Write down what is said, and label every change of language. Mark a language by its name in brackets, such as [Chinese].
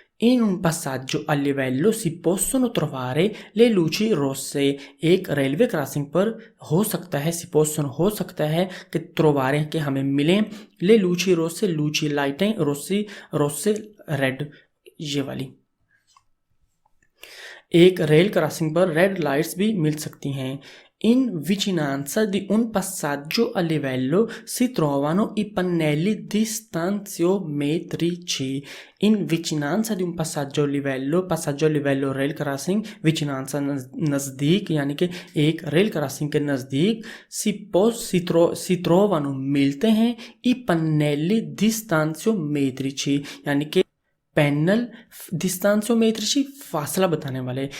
[Italian] In un passaggio a livello si possono trovare le luci rosse [Hindi] एक railway crossing पर हो सकता है, [Italian] si possono [Hindi] हो सकता है कि [Italian] trovare [Hindi] के हमें मिलें, ले [Italian] luci rosse [Hindi] लूची लाइटें, रोसे रेड, ये वाली एक रेल क्रॉसिंग पर रेड लाइट्स भी मिल सकती हैं। [Italian] In vicinanza di un passaggio a livello si trovano i pannelli distanziometrici। In vicinanza di un passaggio a livello [Hindi] rail crossing, [Italian] vicinanza [Hindi] नज़दीक, यानी कि एक रेल क्रॉसिंग के नज़दीक, [Italian] si trovano [Hindi] मिलते हैं, [Italian] i pannelli distanziometrici [Hindi] यानी कि पैनल डिस्टेंशियोमेट्री फासला बताने वाले।